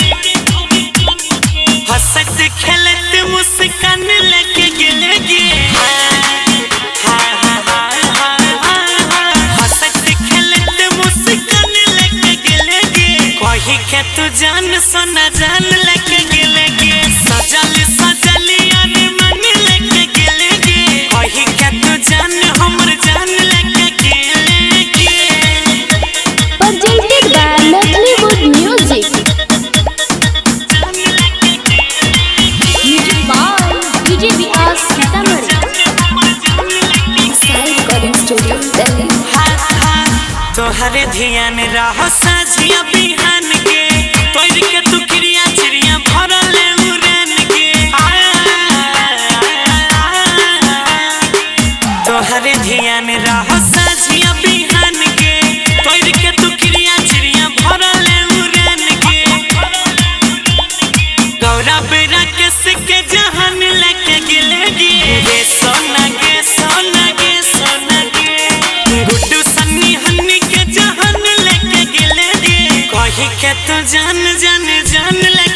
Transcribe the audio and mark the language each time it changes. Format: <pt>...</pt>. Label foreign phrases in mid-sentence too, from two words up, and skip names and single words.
<mai>हंसत खेलत मुस्कान लेके गेले गे तू जान सोना जान लेके गेले गे सजल सजल यार मन लेके गेले गे कही के तू जान हमर जान लेके गेले गे</mai> <en>Presented by Maithili Wood Music. Music by DJ Vikas Sitamarhi. Sai Recording Studio, Delhi.</en> <mai>तोहरे ध्यान रहो साझिया बिहान के तोर के तू क्रिया चिड़िया भरल उड़न के तोहरे ध्यान रहो साझिया बिहान के तोर के तू क्रिया चिड़िया भरल उड़न के गौरव राकेश के जहान लेके गेले गे सोना गे सोना गे सोना गे गुड्डू सन्नी हन्नी के जहान लेके गेले गे कही के तू जान जान जान</mai>